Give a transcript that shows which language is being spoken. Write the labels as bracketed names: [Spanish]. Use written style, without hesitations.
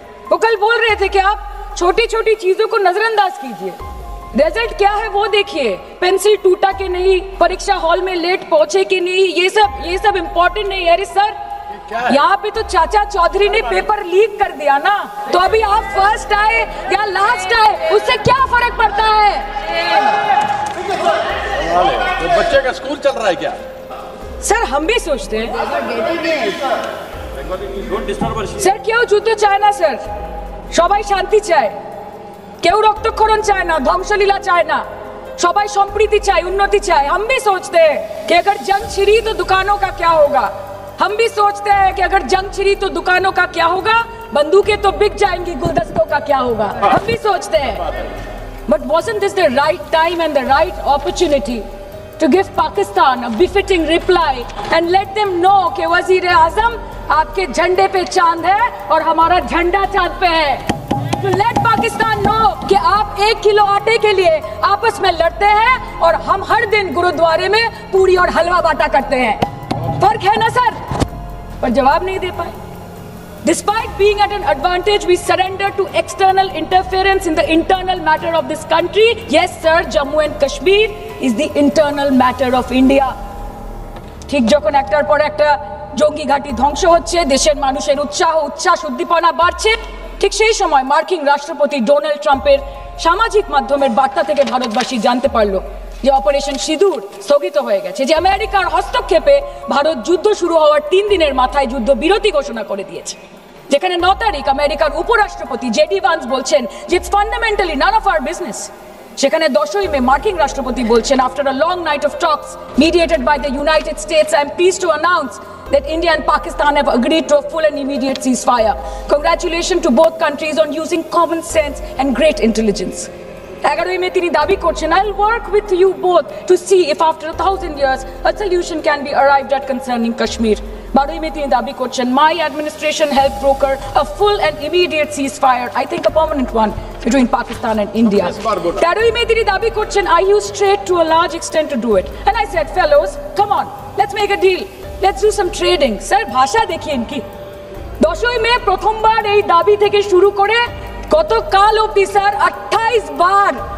[Hindi] वो कल बोल रहे थे कि आप छोटी छोटी चीजों को नजरअंदाज कीजिए, रिजल्ट क्या है वो देखिए, पेंसिल टूटा कि नहीं, परीक्षा हॉल में लेट पहुंचे कि नहीं, ये सब इम्पोर्टेंट नहीं है। अरे सर यहाँ पे तो चाचा चौधरी ने पेपर लीक कर दिया ना, तो अभी आप फर्स्ट आए या लास्ट आए उससे क्या फर्क पड़ता है? बच्चे का स्कूल चल रहा है क्या? [Bangla] স্যার [Hindi] हम भी सोचते हैं [Bangla] স্যার কেউ যুদ্ধ চায় না স্যার, সবাই শান্তি চায়, কেউ রক্তক্ষরণ চায় না, ধ্বংসলীলা চায় না, সবাই সম্প্রীতি চায়, উন্নতি চায়। [Hindi] हम भी सोचते हैं कि अगर जंग छिड़ी तो दुकानों का क्या होगा, हम भी सोचते हैं कि अगर जंग छिड़ी तो दुकानों का क्या होगा, बंदूकें तो बिक जाएंगी, गुलदस्तों का क्या होगा, हम भी सोचते हैं। [English] But wasn't this the right time and the right opportunity to give Pakistan a befitting reply and let them know [Hindi] कि वज़ीर-ए-आज़म आपके झंडे पे चांद है और हमारा झंडा चांद पे है। [English] To let Pakistan know [Hindi] कि आप 1 किलो आटे के लिए आपस में लड़ते हैं और हम हर दिन गुरुद्वारे में पूरी और हलवा बांटा करते हैं। फर्क है ना सर? पर जवाब नहीं दे पाए। [English] Despite being at an advantage, we surrender to external interference in the internal matter of this country. Yes, sir, Jammu and Kashmir is the internal matter of India. [Bangla] ঠিক যখন একটার পর একটা জঙ্গি ঘাঁটি ধ্বংস হচ্ছে, দেশের মানুষের উচ্ছ্বাস উদ্দীপনা বাড়ছে, ঠিক সেই সময় মার্কিন রাষ্ট্রপতি ডোনাল্ড ট্রাম্পের সামাজিক মাধ্যমের বার্তা থেকে ভারতবাসী জানতে পারলো যে অপারেশন সিঁদুর স্থগিত হয়ে গেছে, যে আমেরিকার হস্তক্ষেপে ভারত যুদ্ধ শুরু হওয়ার 3 দিনের মাথায় যুদ্ধ বিরতি ঘোষণা করে দিয়েছে। যেখানে 9 তারিখ আমেরিকার উপরাষ্ট্রপতি জেডি ভান্স বলছেন যে [English] It's fundamentally none of our business. [Bangla] সেখানে 10ই মে মার্কিন রাষ্ট্রপতি বলছেন [English] After a long night of talks mediated by the United States, I am pleased to announce that India and Pakistan have agreed to a full and immediate ceasefire. Congratulations to both countries on using common sense and great intelligence. [Bangla] 11ই মে তিনি দাবি করছেন [English] I'll work with you both to see if after 1000 years a solution can be arrived at concerning Kashmir. [Bangla] 12ই মে তিনি দাবি করছেন [English] my administration helped broker a full and immediate ceasefire, I think a permanent one, between Pakistan and India. [Bangla] 13ই মে তিনি দাবি করছেন [English] I used trade to a large extent to do it, and I said fellows come on let's make a deal, let's do some trading. [Bangla] Sir ভাষা দেখিয়েন কি? 10ই মে প্রথমবার এই দাবি থেকে শুরু করে গতকাল অবধি স্যার 28 বার